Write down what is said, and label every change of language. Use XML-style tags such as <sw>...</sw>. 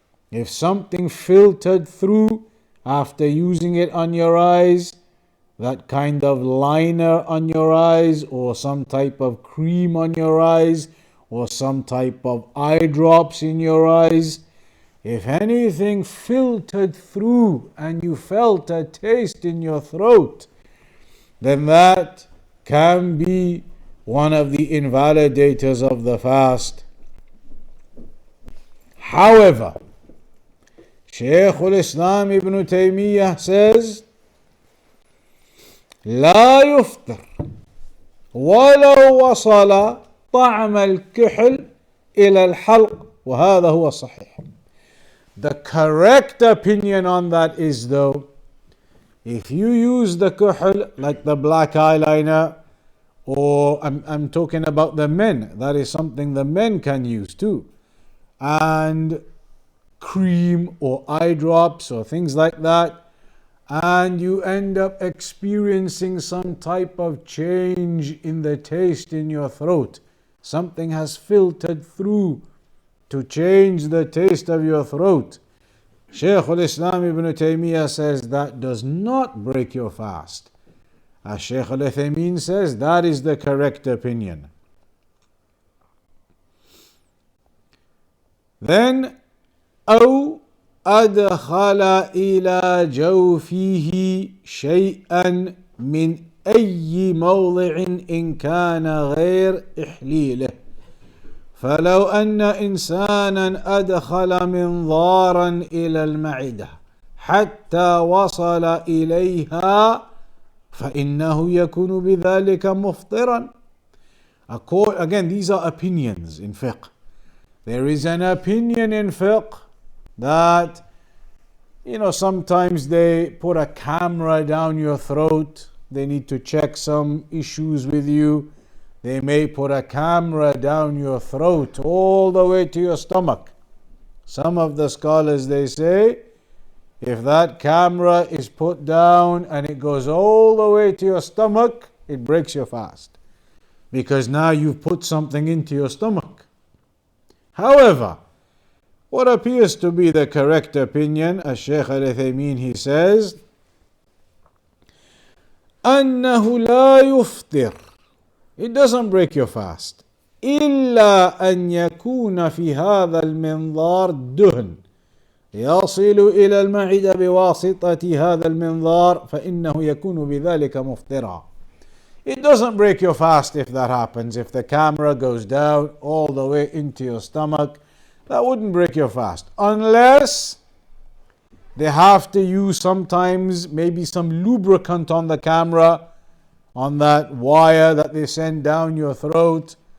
<en>If something filtered through after using it on your eyes, that kind of liner on your eyes, or some type of cream on your eyes, or some type of eye drops in your eyes, if anything filtered through and you felt a taste in your throat, then that can be one of the invalidators of the fast. However, Shaykh al-Islam Ibn Uthaymīn says,</en> <ar>لا يفطر ولو وصل طعم الكحل إلى الحلق وهذا هو الصحيح.</ar> <en>The correct opinion on that is, though, if you use the kuhl, like the black eyeliner, or I'm talking about the men, that is something the men can use too, and cream or eye drops or things like that, and you end up experiencing some type of change in the taste in your throat, something has filtered through to change the taste of your throat, Shaykh al-Islam Ibn Uthaymīn says that does not break your fast. As Shaykh al-Uthaymīn says, that is the correct opinion.</en> <ar>Then, أو أدخل إلى جوفه شيئا من أي موضع إن كان غير إحليله. فلو أن إنسانا أدخل منظارا إلى المعدة حتى وصل إليها فإنه يكون بذلك مفطرا.</ar> <en>Again, these are opinions in fiqh. There is an opinion in fiqh that, sometimes they put a camera down your throat. They need to check some issues with you. They may put a camera down your throat all the way to your stomach. Some of the scholars, they say, if that camera is put down and it goes all the way to your stomach, it breaks your fast. Because now you've put something into your stomach. However, what appears to be the correct opinion, as Shaykh al-Uthaymīn, he says,</en> <ar>أنه لا يفطر.</ar> <en>It doesn't break your fast.</en> <ar>إلا أن يكون في هذا المنظار دهن يصل إلى المعدة بواسطة هذا المنظار فإنه يكون بذلك مفطرا.</ar> <en>It doesn't break your fast if that happens. If the camera goes down all the way into your stomach, that wouldn't break your fast. Unless they have to use sometimes maybe some lubricant on the camera, on that wire that they send down your throat.</en>